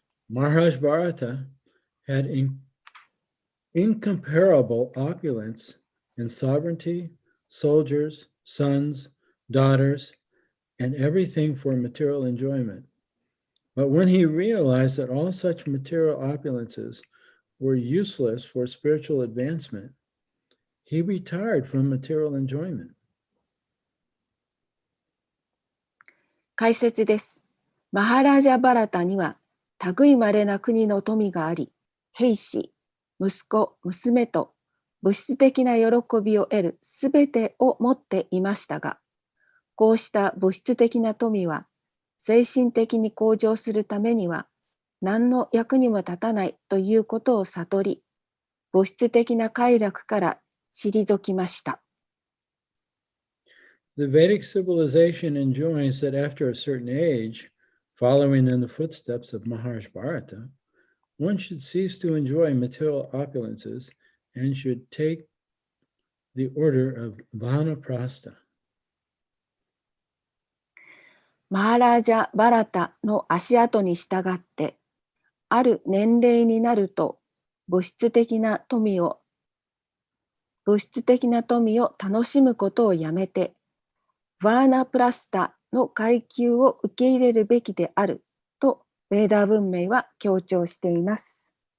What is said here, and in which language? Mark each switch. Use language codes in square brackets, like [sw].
[en] Maharaj Bharata had incomparable opulence in sovereignty, soldiers, sons, daughters, and everything for material enjoyment. But when he realized that all such material opulences were useless for spiritual advancement, he retired from material enjoyment. [ja] 解説です。マハラージャ・バラタには類いまれな国の富があり、兵士、息子、娘と物質的な喜びを得るすべてを持っていましたが、こうした物質的な富は精神的に向上するためには何の役にも立たないということを悟り、物質的な快楽から退きました。 [en] The Vedic civilization enjoins that after a certain age, following in the footsteps of Maharaj Bharata, one should cease to enjoy material opulences and should take the order of Vanaprastha. [ja] マハラージャ・バラタの足跡に従って、ある年齢になると物質的な富を楽しむことをやめて、ヴァーナプラスタの階級を受け入れるべきであると、ベーダー文明は強調しています。